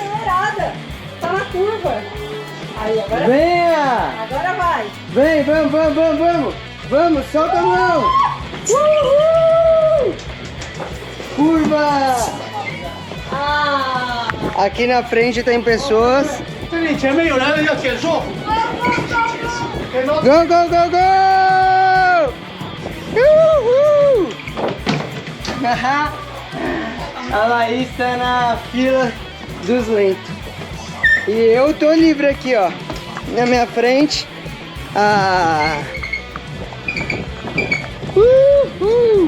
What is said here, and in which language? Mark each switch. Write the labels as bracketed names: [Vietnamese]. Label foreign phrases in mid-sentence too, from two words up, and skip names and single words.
[Portuguese] Acelerada! Tá na curva! Aí, agora, Venha! agora vai! Vem, vamos! Vamos, solta a mão! Uhul! Curva! Ah! Aqui na frente tem pessoas. [Chinese] 这里前面有人要减速， [English] Go, go, go, go! Uhul! [Portuguese] A Laís tá na fila dos lentos. E eu tô livre aqui, ó. Na minha frente. Ah! Uhul!